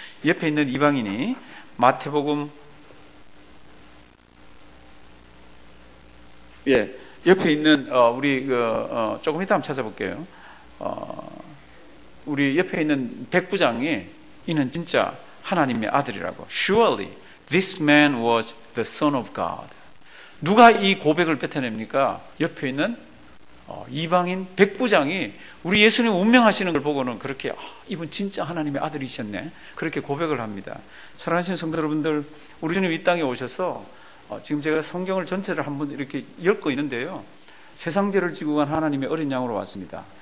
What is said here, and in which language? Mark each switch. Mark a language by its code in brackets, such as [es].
[ko] 옆에 있는 이방인이 마태복음 옆에 있는 우리 조금 이따 한번 찾아볼게요. 우리 옆에 있는 백부장이 이는 진짜 하나님의 아들이라고. [en] Surely this man was the son of God. [ko] 누가 이 고백을 뱉어냅니까? 옆에 있는 이방인 백부장이 우리 예수님 운명하시는 걸 보고는 그렇게 이분 진짜 하나님의 아들이셨네 그렇게 고백을 합니다. 사랑하시는 성도 여러분들, 우리 주님 이 땅에 오셔서 지금 제가 성경을 전체를 한번 이렇게 엮고 있는데요, 세상죄를 지고 간 하나님의 어린 양으로 왔습니다.